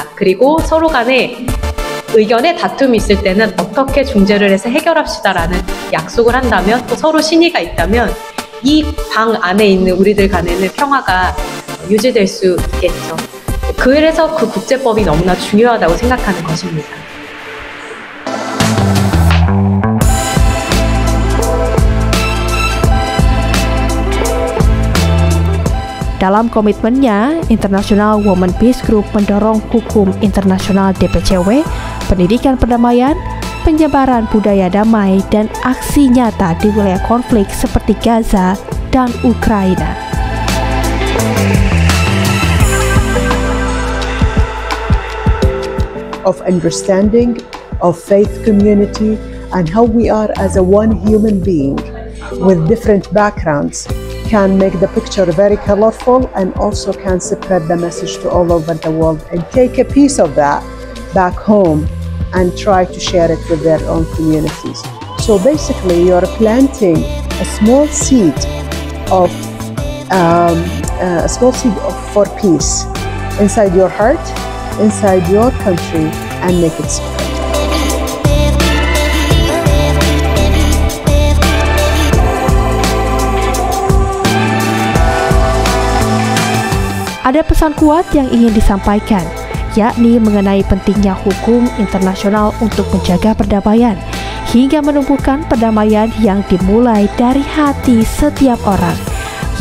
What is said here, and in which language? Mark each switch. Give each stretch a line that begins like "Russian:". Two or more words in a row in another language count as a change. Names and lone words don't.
Korean: 그리고 서로 간에 의견에 다툼이 있을 때는 어떻게 중재를 해서 해결합시다라는 약속을 한다면, 또 서로 신의가 있다면 이 방 안에 있는 우리들 간에는 평화가 유지될 수 있겠죠. 그래서 그 국제법이 너무나 중요하다고 생각하는 것입니다.
Indonesian: Dalam komitmennya, International Women Peace Group mendorong hukum internasional DPCW, pendidikan perdamaian, penyebaran budaya damai, dan aksi nyata di wilayah konflik seperti Gaza dan Ukraina.
English: Of understanding, of faith community, and how we are as a one human being with different backgrounds can make the picture very colorful and also can spread the message to all over the world and take a piece of that back home and try to share it with their own communities. So basically you're planting a small seed of for peace inside your heart, inside your country, and make it spread.
Indonesian: Ada pesan kuat yang ingin disampaikan, yakni mengenai pentingnya hukum internasional untuk menjaga perdamaian, hingga menumbuhkan perdamaian yang dimulai dari hati setiap orang,